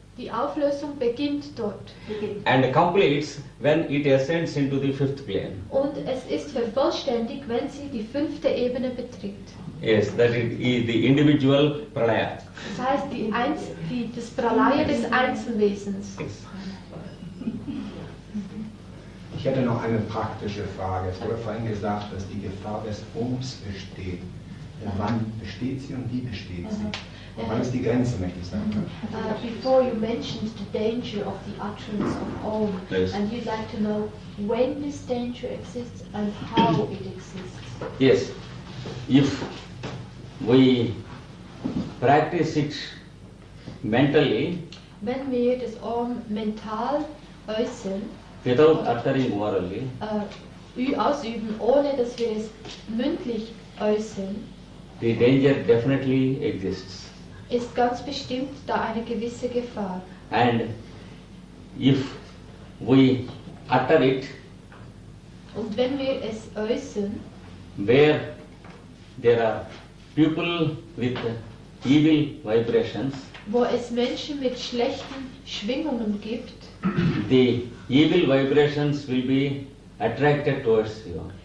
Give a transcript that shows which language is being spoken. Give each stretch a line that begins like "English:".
German: Die Auflösung beginnt dort.
English: and completes when it ascends into the fifth plane.
German: Und es ist vervollständigt, wenn sie die 5. Ebene betritt.
English: Yes, that is the individual pralaya.
German: Das heißt, das Pralaya des Einzelwesens.
English: Yes.
German: Ich hätte noch eine praktische Frage. Es wurde vorhin gesagt, dass die Gefahr des Ohms besteht. Wann besteht sie und wie besteht sie? Und wann ist die Grenze, möchte ich sagen.
English: Before you mentioned the danger of the utterance of Om, Yes. and you'd like to know when this danger exists and how it exists. Yes, if we practice it mentally
German: Wenn wir das Om mental äußern,
English: without uttering orally,
German: ausüben, ohne dass wir es mündlich äußern,
English: the danger definitely exists.
German: ist ganz bestimmt da eine gewisse Gefahr.
English: And if we utter it
German: Und wenn wir es äußern,
English: where there are people with evil vibrations,
German: wo es Menschen mit schlechten Schwingungen gibt,
English: the evil vibrations will be attracted towards you.